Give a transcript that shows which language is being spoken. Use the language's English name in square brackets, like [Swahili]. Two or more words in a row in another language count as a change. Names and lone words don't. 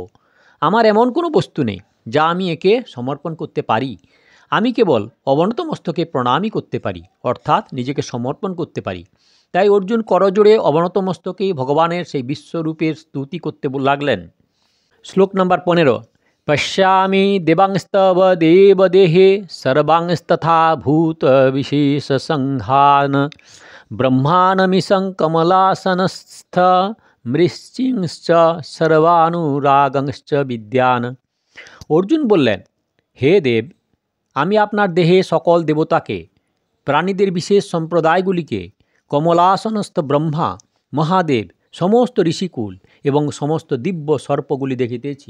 [Bangla] আমার এমন কোনো বস্তু নেই যা আমি একে সমর্পণ করতে পারি। আমি কেবল অবনত মস্তকে প্রণামই করতে পারি, অর্থাৎ নিজেকে সমর্পণ করতে পারি। তাই অর্জুন করজোড়ে অবনত মস্তকে ভগবানের সেই বিশ্বরূপের স্তুতি করতে লাগলেন। শ্লোক নাম্বার 15। [Sanskrit] पश्यामि देवांस्तव देवदेहे सर्वांस्तथा भूतविशेषसङ्घान् ब्रह्माणमीशं कमलासनस्थ মৃচ্ছিংশ্চ সর্বানুরাগংশ্চ বিদ্যান। [Bangla] অর্জুন বললেন, হে দেব, আমি আপনার দেহে সকল দেবতাকে, প্রাণীদের বিশেষ সম্প্রদায়গুলিকে, কমলাসনস্থ ব্রহ্মা, মহাদেব, সমস্ত ঋষিকুল এবং সমস্ত দিব্য সর্পগুলি দেখিতেছি।